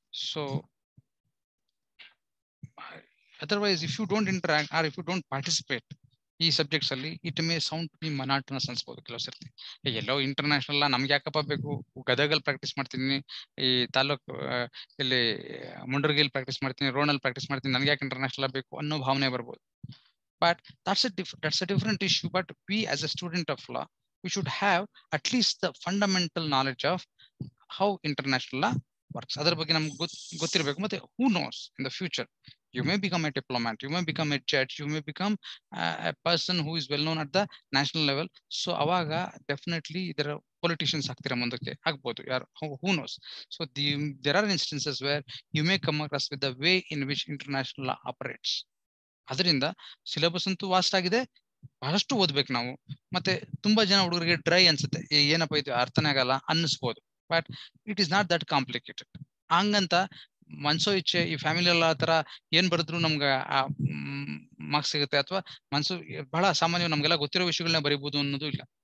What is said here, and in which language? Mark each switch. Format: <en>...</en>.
<en>so otherwise if you don't interact or if you don't participate</en> <kn>ಈ subjects ಅಲ್ಲಿ</kn> <en>it may sound be monotonous</en> <kn>ಅನ್ಸ್ಬೋದು ಕೆಲವು ಸರ್ತಿ. ಎಲ್ಲೋ international ನಮ್ಗೆ ಯಾಕಪ್ಪ ಬೇಕು, ಗದಗಲ್ಲಿ ಪ್ರಾಕ್ಟೀಸ್ ಮಾಡ್ತೀನಿ, ಈ ತಾಲೂಕು ಇಲ್ಲಿ ಮುಂಡರ್ಗಿಲ್ ಪ್ರಾಕ್ಟೀಸ್ ಮಾಡ್ತೀನಿ, ರೋಣಲ್ಲಿ ಪ್ರಾಕ್ಟೀಸ್ ಮಾಡ್ತೀನಿ, ನನ್ಗೆ ಯಾಕೆ ಇಂಟರ್ನ್ಯಾಷನಲ್ ಬೇಕು ಅನ್ನೋ ಭಾವನೆ ಬರ್ಬೋದು.</kn> <en>But that's a different issue. But we as a student of law, we should have at least the fundamental knowledge of how international law works.</en> <kn>ಅದರ ಬಗ್ಗೆ ನಮ್ಗೆ ಗೊತ್ತಿರಬೇಕು. ಮತ್ತೆ</kn> <en>who knows in the future you may become a diplomat, you may become a judge, you may become a person who is well known at the national level.</en> <kn>So ಅವಾಗ definitely ಇದರ politicians ಆಗ್ತೀರಾ, ಮುಂದಕ್ಕೆ ಆಗ್ಬೋದು, ಯಾರು</kn> <en>who knows. So there are instances where you may come across with the way in which international law operates.</en> <kn>ಅದರಿಂದ syllabus ಅಂತೂ vast ಆಗಿದೆ, ಬಹಳಷ್ಟು ಓದ್ಬೇಕು ನಾವು. ಮತ್ತೆ ತುಂಬಾ ಜನ ಹುಡುಗರಿಗೆ ಡ್ರೈ ಅನ್ಸುತ್ತೆ, ಏನಪ್ಪ ಇದು ಅರ್ಥನೇ ಆಗಲ್ಲ ಅನ್ನಿಸ್ಬೋದು.</kn> <en>But it is not that complicated.</en> <kn>ಹಂಗಂತ ಮನ್ಸೋ ಇಚ್ಛೆ ಈ ಫ್ಯಾಮಿಲಿ ಎಲ್ಲ ಆತರ ಏನ್ ಬರೆದ್ರು ನಮ್ಗೆ ಮಾರ್ಕ್ಸ್ ಸಿಗುತ್ತೆ, ಅಥವಾ ಮನ್ಸು ಬಹಳ ಸಾಮಾನ್ಯ ನಮ್ಗೆಲ್ಲ ಗೊತ್ತಿರೋ ವಿಷಯಗಳನ್ನ ಬರೀಬಹುದು ಅನ್ನೋದು ಇಲ್ಲ.</kn>